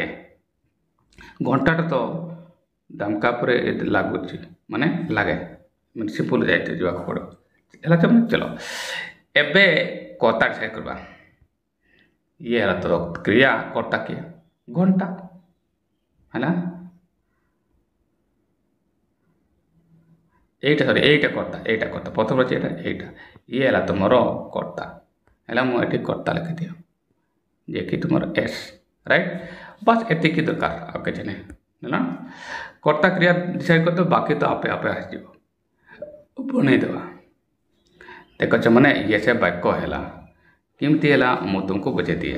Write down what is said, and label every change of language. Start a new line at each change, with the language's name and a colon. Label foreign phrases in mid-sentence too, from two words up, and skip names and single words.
Odia: ଘଣ୍ଟାଟା ତ ଦମକା ପରେ ଲାଗୁଛି ମାନେ ଲାଗେ ମାନେ ସିମ୍ପଲ୍ ଯାଇତେ ଯିବାକୁ ପଡ଼ିବ ହେଲା। ଚଲ ଏବେ କର୍ତ୍ତା ଡିସାଇଡ୍ କରିବା। ଇଏ ହେଲା ତ କ୍ରିୟା, କର୍ତ୍ତା କିଏ ଘଣ୍ଟା ହେଲା, ଏଇଟା ସରି ଏଇଟା କର୍ତ୍ତା ପ୍ରଥମ ଆଛେ ଏଇଟା ଇଏ ହେଲା ତୁମର କର୍ତ୍ତା ହେଲା। ମୁଁ ଏଠି କର୍ତ୍ତା ଲେଖିଦିଅ ଯେ କି ତୁମର ଏସ୍ ରାଇଟ୍। ବାସ୍ ଏତିକି ଦରକାର ଆଉ କିଛି ନାହିଁ ହେଲା। କର୍ତ୍ତା କ୍ରିୟା ଡିସାଇଡ୍ କରିଦେବ, ବାକି ତ ଆପେ ଆପେ ଆସିଯିବ ବନେଇଦେବା। ଦେଖଛ ମାନେ ଇଏ ସେ ବାକ୍ୟ ହେଲା କେମିତି ହେଲା ମୁଁ ତୁମକୁ ବୁଝେଇଦିଏ।